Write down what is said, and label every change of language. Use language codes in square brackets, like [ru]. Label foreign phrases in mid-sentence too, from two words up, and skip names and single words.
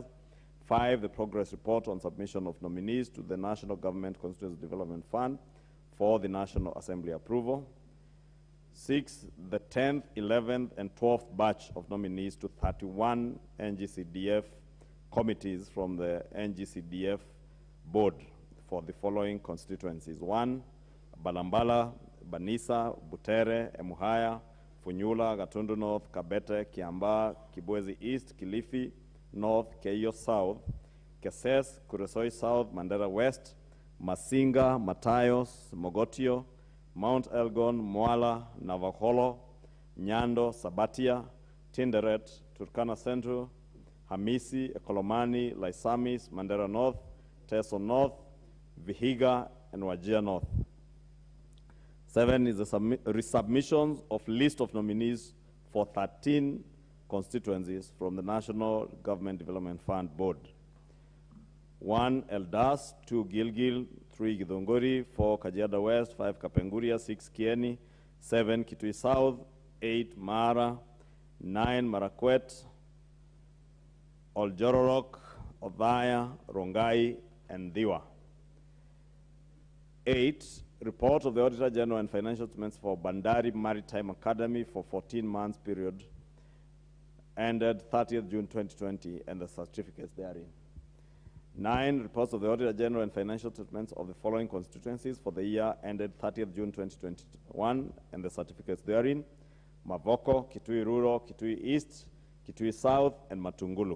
[en] 5, the progress report on submission of nominees to the National Government Constituency Development Fund for the National Assembly approval. 6, the 10th, 11th, and 12th batch of nominees to 31 NG-CDF committees from the NG-CDF board for the following constituencies. 1, Balambala, Banisa, Butere, Emuhaya, Funyula, Gatundu North, Kabete, Kiamba, Kibwezi East, Kilifi North, Keio South, Keses, Kuresoi South, Mandera West, Masinga, Matayos, Mogotio, Mount Elgon, Mwala, Navakholo, Nyando, Sabatia, Tinderet, Turkana Central, Hamisi, Ekolomani, Laisamis, Mandera North, Teso North, Vihiga, and Wajir North. 7 is the resubmissions of list of nominees for 13 constituencies from the National Government Development Fund Board. 1, Eldas, 2, Gilgil, 3, Githunguri, 4, Kajiado West, 5, Kapenguria, 6, Kieni, 7, Kitui South, 8, Mara, 9, Marakwet, Oljororok, Othaya, Rongai, and Diwa. 8, report of the Auditor General and financial statements for Bandari Maritime Academy for 14 months period ended 30th June 2020 and the certificates therein. 9, reports of the Auditor General and financial statements of the following constituencies for the year ended 30th June 2021 and the certificates therein: Mavoko, Kitui Rural, Kitui East, Kitui South, and Matungulu.